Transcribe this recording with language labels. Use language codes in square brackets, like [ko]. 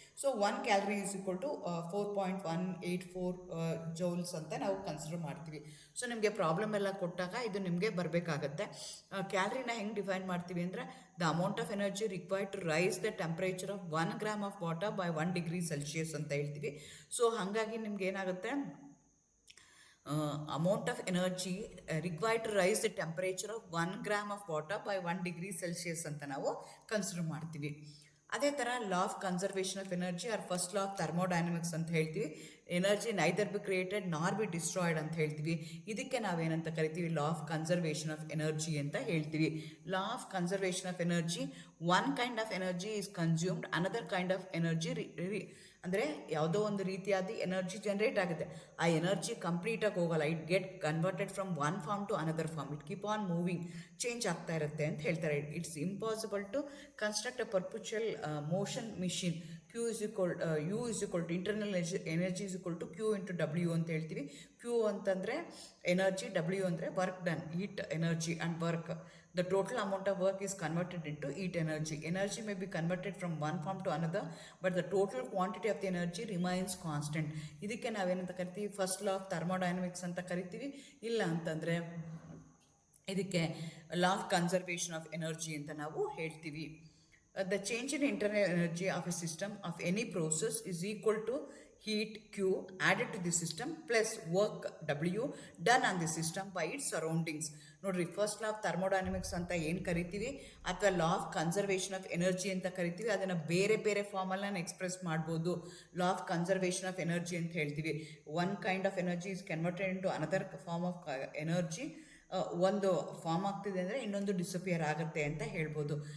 [en] so 1 calorie is equal to 4.184 joules [kn] ಅಂತ ನಾವು consider ಮಾಡ್ತೀವಿ. ಸೊ ನಿಮಗೆ ಪ್ರಾಬ್ಲಮ್ ಎಲ್ಲ ಕೊಟ್ಟಾಗ ಇದು ನಿಮಗೆ ಬರಬೇಕಾಗತ್ತೆ. ಕ್ಯಾಲರಿನ ಹೆಂಗೆ ಡಿಫೈನ್ ಮಾಡ್ತೀವಿ ಅಂದರೆ, [en] the amount of energy required to raise the temperature of 1 gram of water by 1 degree Celsius [kn] ಅಂತ ಹೇಳ್ತೀವಿ. ಸೊ ಹಾಗಾಗಿ ನಿಮ್ಗೆ ಏನಾಗುತ್ತೆ, [en] amount of energy required to rise the temperature of 1 gram of water by 1 degree Celsius [kn] ಅಂತ ನಾವು consider ಮಾಡ್ತೀವಿ. [en] ಅದೇ ಥರ law of conservation of energy or first law of thermodynamics [kn] ಅಂತ ಹೇಳ್ತೀವಿ. [en] energy neither be created nor be destroyed [kn] ಅಂತ ಹೇಳ್ತೀವಿ. ಇದಕ್ಕೆ ನಾವೇನಂತ ಕರಿತೀವಿ, [en] Law of conservation of energy ಅಂತ ಹೇಳ್ತೀವಿ. Law of conservation of energy, one kind of energy is consumed, another kind of energy [kn] ಅಂದರೆ ಯಾವುದೋ ಒಂದು ರೀತಿಯಾದ ಎನರ್ಜಿ ಜನ್ರೇಟ್ ಆಗುತ್ತೆ, ಆ ಎನರ್ಜಿ ಕಂಪ್ಲೀಟಾಗಿ ಹೋಗಲ್ಲ, [en] it get converted from one form to another form, it keep on moving, [kn] change ಆಗ್ತಾ ಇರುತ್ತೆ ಅಂತ ಹೇಳ್ತಾರೆ. [en] It's impossible to construct a perpetual motion machine. U is equal to internal energy is equal to Q into W [kn] ಅಂತ ಹೇಳ್ತೀವಿ. [en] Q ಅಂತಂದರೆ energy, W ಅಂದರೆ work done, heat energy and work. The total amount of work is converted into heat energy. Energy may be converted from one form to another, but the total quantity of the energy remains constant. [kn] ಇದಕ್ಕೆ ನಾವೇನಂತ ಕರಿತೀವಿ, first law of thermodynamics ಅಂತ ಕರಿತೀವಿ. ಇಲ್ಲ ಅಂತಂದರೆ ಇದಕ್ಕೆ law of conservation of energy ಅಂತ ನಾವು ಹೇಳ್ತೀವಿ. [en] The change in internal energy of a system of any process is equal to heat Q added to the system plus work W done on the system by its surroundings. [kn] ನೋಡ್ರಿ, first law of thermodynamics ಅಂತ ಏನು ಕರಿತೀವಿ ಅಥವಾ law of conservation of energy ಅಂತ ಕರಿತೀವಿ, ಅದನ್ನು ಬೇರೆ ಬೇರೆ ಫಾರ್ಮಲ್ಲಿ ನಾನು ಎಕ್ಸ್ಪ್ರೆಸ್ ಮಾಡ್ಬೋದು. [en] law of conservation of energy [kn] ಅಂತ ಹೇಳ್ತೀವಿ, [en] One kind of energy is converted into another form of energy. [kn] ಒಂದು ಫಾರ್ಮ್ ಆಗ್ತಿದೆ ಅಂದರೆ ಇನ್ನೊಂದು ಡಿಸಪಿಯರ್ ಆಗುತ್ತೆ ಅಂತ ಹೇಳ್ಬೋದು.